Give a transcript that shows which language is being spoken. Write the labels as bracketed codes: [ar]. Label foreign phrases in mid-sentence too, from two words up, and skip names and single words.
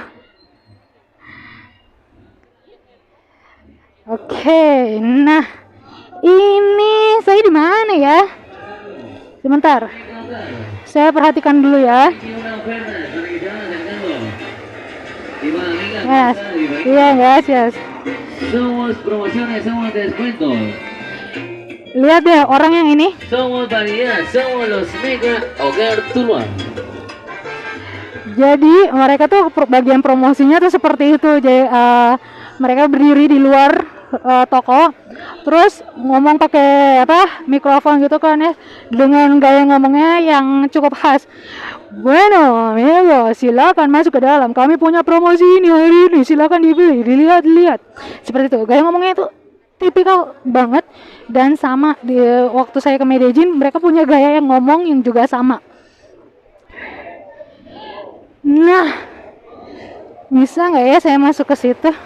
[id] Oke, nah ini saya di mana ya? Sebentar, saya perhatikan dulu ya. Yes, iya yes. [es] Somos promociones, somos descuentos. [id] Lihat deh orang yang ini. [es] Somos variedad, somos los Mega Hogar Tuluan. [id] Jadi mereka tuh bagian promosinya tuh seperti itu. Jadi mereka berdiri di luar toko, terus ngomong pakai mikrofon gitu kan ya, dengan gaya ngomongnya yang cukup khas. [es] Bueno, amigo, [id] silakan masuk ke dalam. Kami punya promosi ini hari ini. Silakan dibeli, dilihat. Seperti itu. Gaya ngomongnya itu tipikal banget dan sama di waktu saya ke Medellin, mereka punya gaya yang ngomong yang juga sama. Nah, bisa nggak ya saya masuk ke situ?